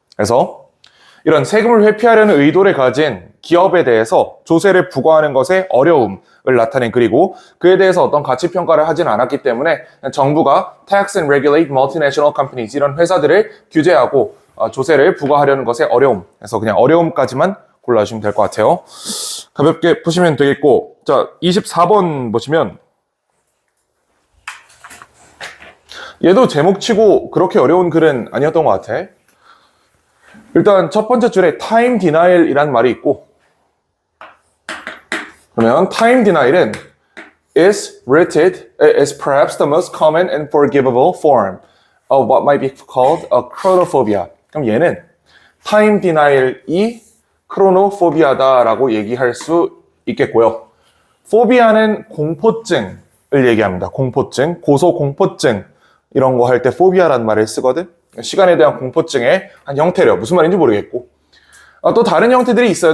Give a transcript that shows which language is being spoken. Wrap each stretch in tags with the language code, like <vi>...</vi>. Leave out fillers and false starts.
<ko>그래서 이런 세금을 회피하려는 의도를 가진 기업에 대해서 조세를 부과하는 것의 어려움을 나타낸 글이고 그에 대해서 어떤 가치평가를 하진 않았기 때문에 정부가</ko> <en>Tax and Regulate Multinational Companies</en> <ko>이런 회사들을 규제하고 조세를 부과하려는 것의 어려움. 그래서 그냥 어려움까지만 골라주시면 될 것 같아요. 가볍게 푸시면 되겠고 자 24번 보시면 얘도 제목치고 그렇게 어려운 글은 아니었던 것 같아. 일단 첫 번째 줄에</ko> <en>time denial</en> <ko>이란 말이 있고 그러면</ko> <en>time denial은 is rated as perhaps the most common and forgivable form of what might be called a chronophobia.</en> <ko>그럼 얘는 time denial이 chronophobia다라고 얘기할 수 있겠고요. phobia는 공포증을 얘기합니다. 공포증, 고소공포증 이런 거 할 때 phobia라는 말을 쓰거든. 시간에 대한 공포증의 한 형태래요. 무슨 말인지 모르겠고. 또 다른 형태들이 있어요.</ko>